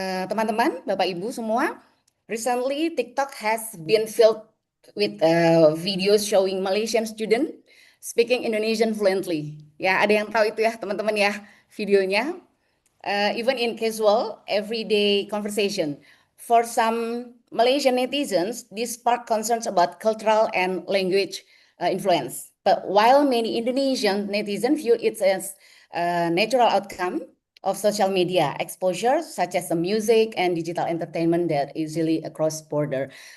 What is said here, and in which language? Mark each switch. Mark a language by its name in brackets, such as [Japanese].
[English] Teman-teman, Bapak Ibu semua, recently TikTok has been filled with videos showing Malaysian student speaking Indonesian fluently. [Indonesian] Ya, ada yang tahu itu ya teman-teman ya videonya. [English] Even in casual, everyday conversation. For some Malaysian netizens, this sparked concerns about cultural and language influence. But while many Indonesian netizens view it as a natural outcome of social media exposure, such as the music and digital entertainment that easily across border.